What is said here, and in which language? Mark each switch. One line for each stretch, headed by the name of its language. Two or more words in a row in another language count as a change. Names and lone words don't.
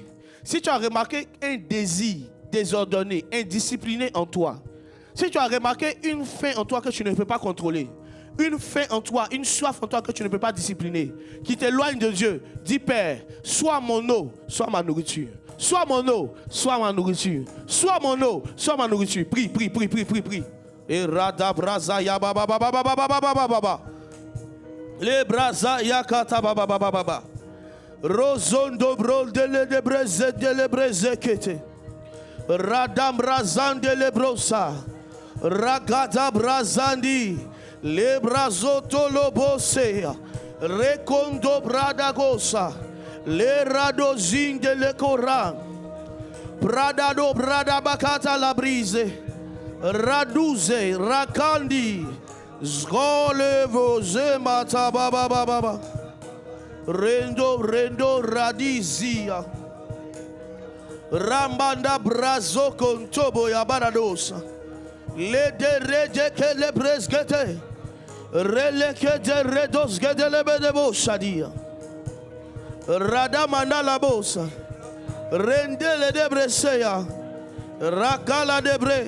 French: Si tu as remarqué un désir désordonné, indiscipliné en toi, si tu as remarqué une faim en toi que tu ne peux pas contrôler, une faim en toi, une soif en toi que tu ne peux pas discipliner, qui t'éloigne de Dieu, dis Père, sois mon eau, sois ma nourriture. Sois mon eau, sois ma nourriture. Sois mon eau, sois ma nourriture. Prie, prie, prie, prie, prie, prie. Et radabraza ya ba ba ba ba ba ba ba ba ba ba. Le braza ya kata ba ba ba ba ba ba. Rozondo brol de le breze kete. Radam razan de le brosa. Ragada brazandi. Le brazoto lobosea. Recondo bradagosa. Le radozin de le coran. Pradado brada bakata la brise. Raduze rakandi. Zgolevo zemata baba baba. Rendo radizia. Rambanda brazo contobo ya baradosa. Le de rede que le presgete. Rele que de redos que de le bedebo shadia. Radamana la bosa. Rendele de bresea. Rakala de bre.